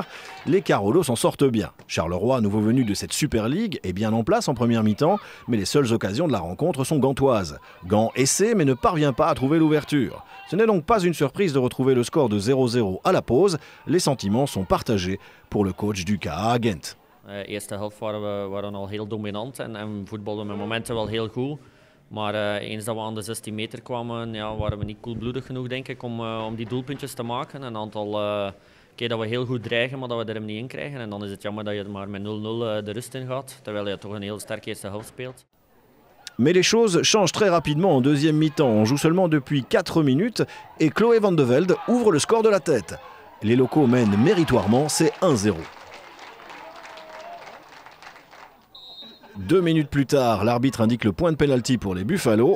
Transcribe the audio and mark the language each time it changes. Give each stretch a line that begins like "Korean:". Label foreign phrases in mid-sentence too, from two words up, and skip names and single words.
French: Les Carolos s'en sortent bien. Charleroi, nouveau venu de cette Super League, est bien en place en première mi-temps, mais les seules occasions de la rencontre sont gantoises. Gand essaie mais ne parvient pas à trouver l'ouverture. Ce n'est donc pas une surprise de retrouver le score de 0-0 à la pause. Les sentiments sont partagés pour le coach du KA Gent.
Dutch: Eerste helft waren al heel dominant en voetbalden met momenten wel heel goed. Maar eens dat we aan de 16 meter kwamen, ja, waren we niet koelbloedig genoeg, denk ik, om die doelpuntjes te maken. Een aantal keer dat we heel goed dreigen, maar dat we er hem niet in krijgen. En dan is het jammer dat je maar met 0-0 de rust in gaat, terwijl je toch een heel sterke eerste helft speelt.
French: Mais les choses changent très rapidement en deuxième mi-temps. On joue seulement depuis 4 minutes et Chloé Van de Velde ouvre le score de la tête. Les locaux mènent méritoirement, c'est 1-0. 2 minutes plus tard, l'arbitre indique le point de pénalty pour les Buffalo.